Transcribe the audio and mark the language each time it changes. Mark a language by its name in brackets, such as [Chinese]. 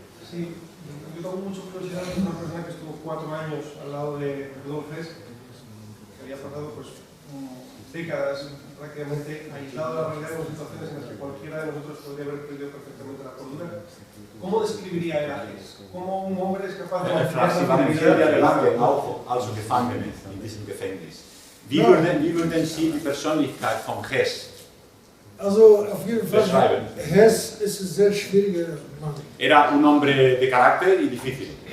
[Spanish] Sí, yo tengo mucha curiosidad de una persona que estuvo 4 años al lado de Rudolf Hess, que había pasado pues, décadas prácticamente aislado de la realidad en situaciones en las que cualquiera de nosotros podría haber perdido perfectamente la cordura. ¿Cómo describiría él a Hess? ¿Cómo un hombre es capaz de [German] also Gefangene in diesem Gefängnis. Wie würden Sie die Persönlichkeit von Hess Also auf jeden Fall, beschreiben? Hess ist ein sehr schwieriger Mann. [Spanish] Era un hombre de carácter y difícil.